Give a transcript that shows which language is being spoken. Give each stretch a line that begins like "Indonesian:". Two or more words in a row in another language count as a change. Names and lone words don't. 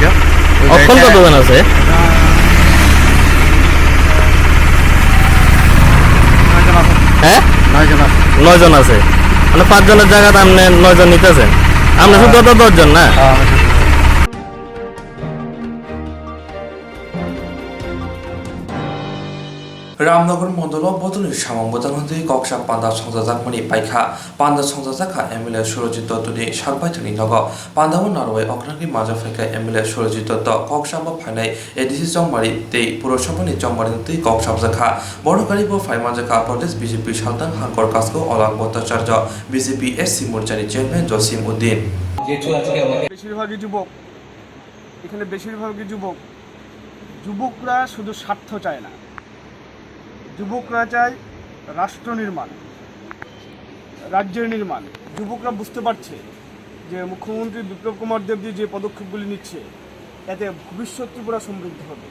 Bangla: অক্ষণ কতজন আছে? হ্যাঁ, 9 জন আছে। মানে 5 জনের জায়গাতে আপনি 9 জন নিতেছেন। আপনি শুধু 10 জন না?
Kok Borok: रामनगर मंडल बदलनि सामंबदानहै कक्सा पान्दा संजाजाकमनि पाइखा पान्दा संजाजाखा एमएलए सुरजित दत्तनि सारबायथनि नग पान्दाबो नारवाय अक्रांगि माजाफाइखा एमएलए सुरजित दत्त कक्साबो फाइनाय एडिसि चंमारि तै पुरसभानि चंमारि तै कक्साबजाखा बड़गारिबो फाइमाजाखा प्रदेश बीजेपी सालतान हांकर कासको अलग भट्टाचार्य बीजेपी एससी मोर्चानि चेयरमैन जसिम उद्दीन বেশিরভাগই যুবক, এখানে বেশিরভাগই যুবকরা শুধু স্বার্থ চায় না, যুবকরা চায় রাষ্ট্র নির্মাণ, রাজ্যের নির্মাণ। যুবকরা বুঝতে পারছে যে মুখ্যমন্ত্রী বিপ্লব কুমার দেবজি যে পদক্ষেপগুলি নিচ্ছে এতে ভবিষ্যৎ ত্রিপুরা সমৃদ্ধ হবে।